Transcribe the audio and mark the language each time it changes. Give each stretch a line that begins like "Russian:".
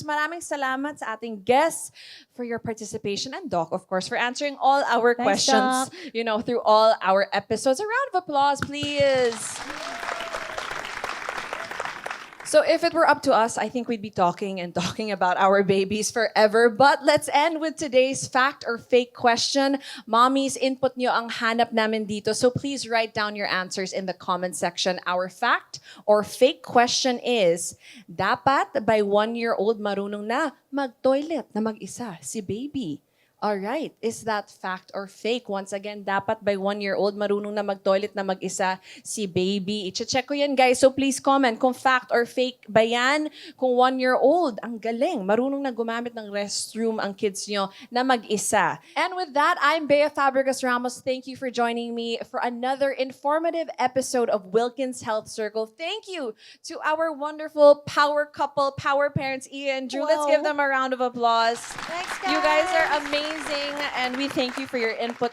Filipino: Maraming salamat sa ating
English: guests for your participation and Doc, of course, for answering all our Thanks, questions, through all our episodes. A round of applause, please. So if it were up to us, I think we'd be talking and talking about our babies forever. But let's end with today's fact or fake question.
Filipino: Mommies, input nyo ang hanap namin dito.
English: So please write down your answers in the comment section. Our fact or fake question is,
Filipino: dapat by 1-year-old marunong na mag-toilet na mag-isa si baby.
English: All right. Is that fact or fake? Once again,
Filipino: dapat by 1-year-old marunong na mag-toilet na mag-isa si baby. I-check ko yan, guys.
English: So please comment
Filipino: kung
English: fact or fake
Filipino: ba yan. Kung 1-year-old, ang galing. Marunong na gumamit ng restroom ang kids nyo na mag-isa.
English: And with that, I'm Bea Fabregas Ramos. Thank you for joining me for another informative episode of Wilkins Health Circle. Thank you to our wonderful power couple, power parents, Iya and Drew. Let's give them a round of applause. Thanks, guys. You guys are amazing, and we thank you for your input.